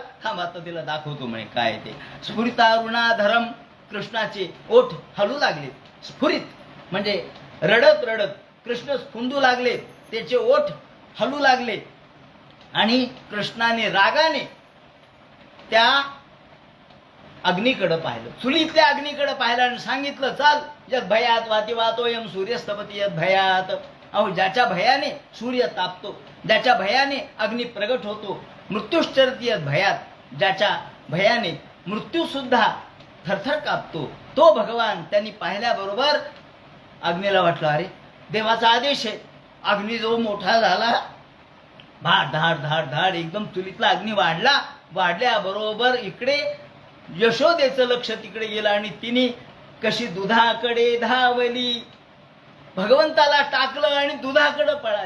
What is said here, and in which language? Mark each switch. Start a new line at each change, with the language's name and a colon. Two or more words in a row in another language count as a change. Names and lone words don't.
Marathi: थांब आता तिला दाखवतो म्हणे काय ते. स्फुरितारुणाधरम, कृष्णाचे ओठ हलू लागले. स्फुरित म्हणजे रडत रडत कृष्ण स्फुंदू लागले, त्याचे ओठ हलू लागले. आणि कृष्णाने रागाने त्या अग्नीकडे पाहिलं, चुलीतल्या अग्नीकडे पाहिलं आणि सांगितलं, चाल
Sanskrit: यद भयात वाती वातोयम सूर्यस्तपती यद भयात.
Marathi: अहो, ज्याच्या भयाने सूर्य तापतो, ज्याच्या भयाने अग्नी प्रगट होतो,
Sanskrit: मृत्यूश्चरती यद भयात,
Marathi: ज्याच्या भयाने मृत्यू सुद्धा थरथर कापतो, तो भगवान त्यांनी पाहिल्याबरोबर अग्नीला वाटलं, अरे देवाचा आदेश आहे. अग्नी जो मोठा झाला, धाड धाड धाड धाड एकदम चुलीतला अग्नी वाढला. वाढल्याबरोबर इकडे यशोदेचं लक्ष तिकडे गेलं आणि तिने कशी दुधाकडे धावली, भगवंताला टाकलं आणि दुधाकडे पळाली.